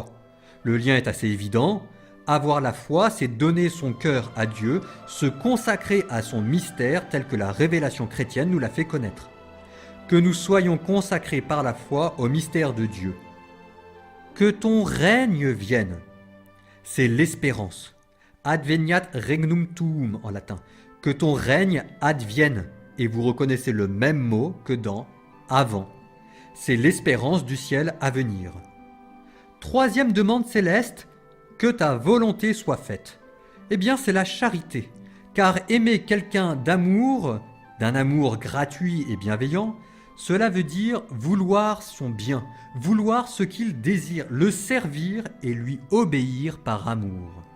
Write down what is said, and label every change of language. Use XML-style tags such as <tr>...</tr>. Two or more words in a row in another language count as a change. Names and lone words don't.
<fr>Le lien est assez évident. Avoir la foi, c'est donner son cœur à Dieu, se consacrer à son mystère tel que la révélation chrétienne nous l'a fait connaître. Que nous soyons consacrés par la foi au mystère de Dieu. Que ton règne vienne. C'est l'espérance.</fr> <la>Adveniat regnum tuum</la> <fr>en latin. Que ton règne advienne. Et vous reconnaissez le même mot que dans avant. C'est l'espérance du ciel à venir. 3e demande céleste, que ta volonté soit faite. Eh bien, c'est la charité, car aimer quelqu'un d'amour, d'un amour gratuit et bienveillant, cela veut dire vouloir son bien, vouloir ce qu'il désire, le servir et lui obéir par amour.</fr>